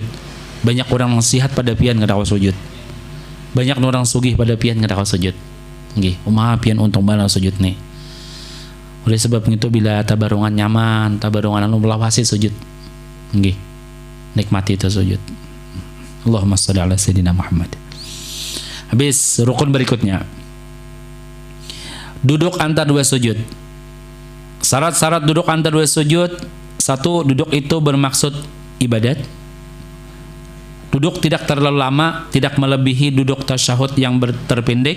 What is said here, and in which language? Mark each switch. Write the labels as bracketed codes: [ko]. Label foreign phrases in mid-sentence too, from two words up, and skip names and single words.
[bjn] Banyak orang nasihat pada pian kada kawa sujud. Banyak orang sugih pada pian kada kawa sujud. Nggih, umaha pian untung bala sujud nih. Oleh sebab itu bila tabarungan nyaman, tabarungan anu melawasi sujud. Nggih. Nikmati itu sujud. [ar] Allahumma shalli ala sayyidina Muhammad. [bjn] Habis rukun berikutnya. [id] Duduk antar dua sujud. Syarat-syarat duduk antar dua sujud. 1, duduk itu bermaksud ibadat. Duduk tidak terlalu lama, tidak melebihi duduk tasyahud yang terpendek.